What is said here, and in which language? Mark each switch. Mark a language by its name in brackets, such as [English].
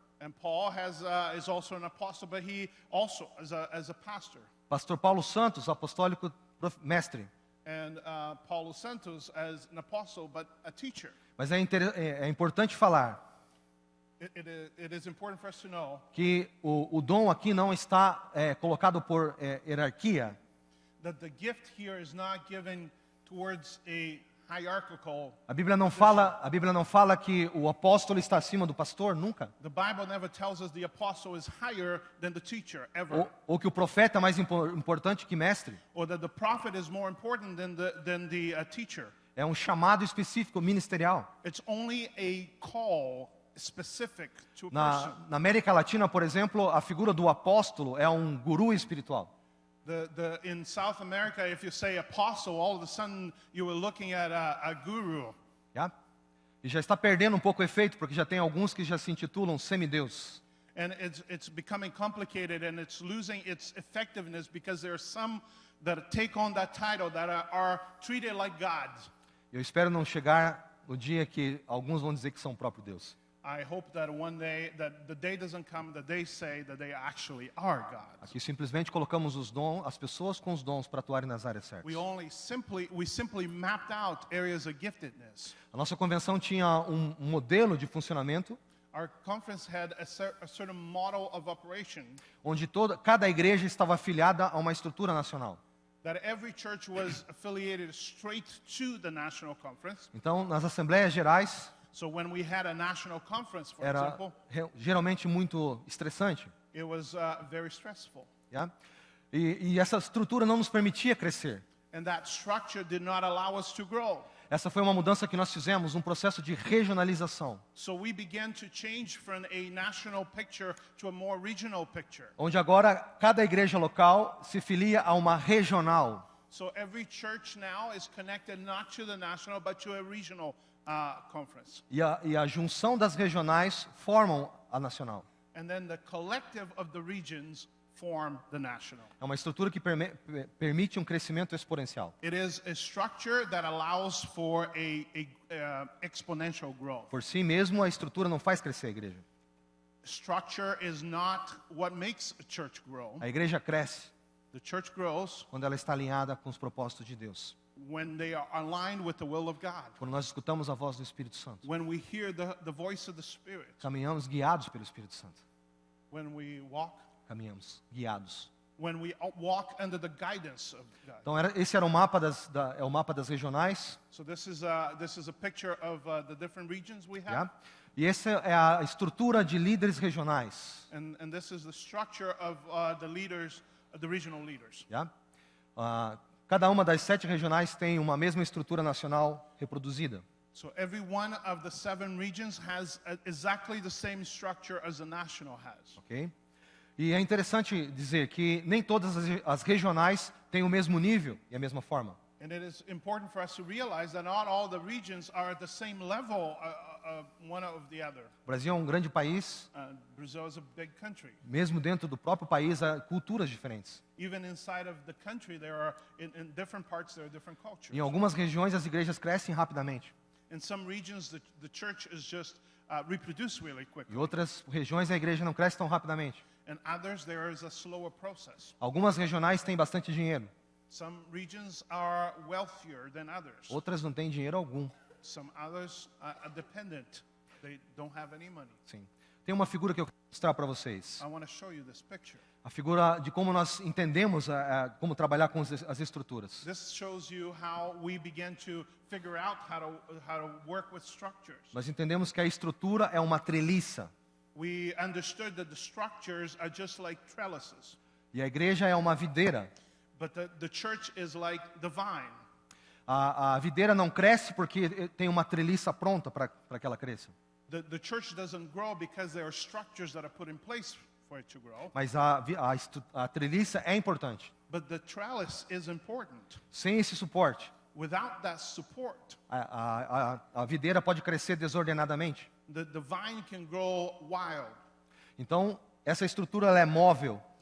[English] And Paul is also an apostle, but he also is a pastor. [Portuguese] Pastor Paulo Santos, apostólico, mestre. [English] And Paulo Santos as an apostle, but a teacher. [Portuguese] Mas é importante falar [English] It is important for us to know [Portuguese] que o dom aqui não está colocado por hierarquia. [English] that the gift here is not given towards a hierarchical. [Portuguese] A Bíblia não fala que o apóstolo está acima do pastor, nunca. [English] The Bible never tells us the apostle is higher than the teacher ever, [Portuguese] Ou que o profeta é mais importante que mestre. [English] or that the prophet is more important than the teacher. [Portuguese] É um chamado específico ministerial. [English] It's only a call specific to a person. [Portuguese] Na América Latina, por exemplo, a figura do apóstolo é um guru espiritual. [English] In South America, if you say apostle, all of a sudden you were looking at a guru. Yeah? [Portuguese] E já está perdendo um pouco o efeito, porque já tem alguns que já se intitulam semideus. [English] And it's becoming complicated and it's losing its effectiveness because there are some that take on that title that are treated like gods. [Portuguese] Eu espero não chegar no dia que alguns vão dizer que são o próprio Deus. [English] I hope that one day, that the day doesn't come that they say that they actually are gods. [Portuguese] Aqui simplesmente colocamos os dons, as pessoas com os dons para atuarem nas áreas certas. [English] We simply mapped out areas of giftedness. [Portuguese] A nossa convenção tinha um modelo de funcionamento [English] Our conference had a certain model of operation [Portuguese] onde cada igreja estava afiliada a uma estrutura nacional. [English] that every church was affiliated straight to the national conference. [Portuguese] Então, nas assembleias gerais, [English] So when we had a national conference, for [Portuguese] era [English] example, [Portuguese] geralmente muito estressante. [English] it was very stressful. Yeah? [Portuguese] E essa estrutura não nos permitia crescer. [English] And that structure did not allow us to grow. [Portuguese] Essa foi uma mudança que nós fizemos, um processo de regionalização, [English] So we began to change from a national picture to a more regional picture. [Portuguese] onde agora cada igreja local se filia a uma regional. [English] So every church now is connected not to the national but to a regional conference. [Portuguese] E a junção das regionais formam a nacional. [English] And then the collective of the regions form the national. [Portuguese] É uma estrutura que permite um crescimento exponencial. [English] It is a structure that allows for a exponential growth. [Portuguese] Por si mesmo, a estrutura não faz crescer a igreja. [English] structure is not what makes a church grow. [Portuguese] A igreja cresce [English] The church grows [Portuguese] quando ela está alinhada com os propósitos de Deus. [English] when they are aligned with the will of God. [Portuguese] Quando nós escutamos a voz do Espírito Santo. [English] When we hear the voice of the Spirit. [Portuguese] Caminhamos guiados pelo Espírito Santo. [English] When we walk. [Portuguese] Caminhamos guiados. [English] When we walk under the guidance of God. [Portuguese] Então esse era o mapa é o mapa das regionais. [English] So this is a picture of the different regions we have. Yeah? [Portuguese] E essa é a estrutura de líderes regionais. [English] And this is the structure of the leaders, the regional leaders. Yeah? [Portuguese] Cada uma das 7 regionais tem uma mesma estrutura nacional reproduzida. [English] So every one of the 7 regions has exactly the same structure as the national has. Ok? [Portuguese] E é interessante dizer que nem todas as regionais têm o mesmo nível e a mesma forma. [English] And it is important for us to realize that not all the regions are at the same level one of the other. [Portuguese] O Brasil é um grande país. [English] Brazil is a big country. [Portuguese] Mesmo dentro do próprio país há culturas diferentes. [English] Even inside of the country, there are in different parts there are different cultures. [Portuguese] Em algumas regiões as igrejas crescem rapidamente. [English] In some regions, the church is just reproduced really quickly. [Portuguese] Em outras regiões a igreja não cresce tão rapidamente. [English] In others, there is a slower process. [Portuguese] Algumas regionais têm bastante dinheiro. [English] Some regions are wealthier than others. [Portuguese] Outras não têm dinheiro algum. [English] Some others are dependent. They don't have any money. [Portuguese] Sim. Tem uma figura que eu quero mostrar para vocês. [English] I want to show you this picture. [Portuguese] A figura de como nós entendemos como trabalhar com as estruturas. [English] This shows you how we began to figure out how to work with structures. [Portuguese] Nós entendemos que a estrutura é uma treliça. [English] We understood that the structures are just like trellises. [Portuguese] E a igreja é uma videira. [English] But the church is like the vine. [Portuguese] A videira não cresce porque tem uma treliça pronta para que ela cresça. [English] The church doesn't grow because there are structures that are put in place for it to grow. [Portuguese] Mas a treliça é importante. [English] But the trellis is important. [Portuguese] Sem esse suporte, [English] Without that support, [Portuguese] a videira pode crescer desordenadamente. [English] the vine can grow wild. [Portuguese] Então, essa estrutura ela é móvel.